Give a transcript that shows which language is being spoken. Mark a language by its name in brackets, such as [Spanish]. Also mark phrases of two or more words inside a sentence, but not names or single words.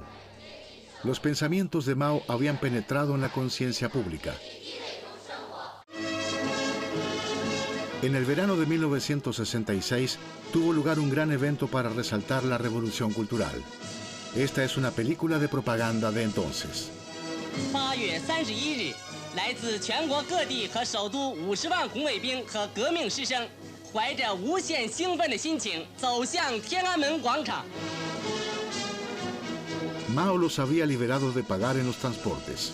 [Spanish] Los pensamientos de Mao habían penetrado en la conciencia pública. En el verano de 1966 tuvo lugar un gran evento para resaltar la revolución cultural. Esta es una película de propaganda de entonces. [Chinese] 8 月31日，来自全国各地和首都50万红卫兵和革命师生，怀着无限兴奋的心情走向天安门广场。 [Spanish] Mao los había liberado de pagar en los transportes.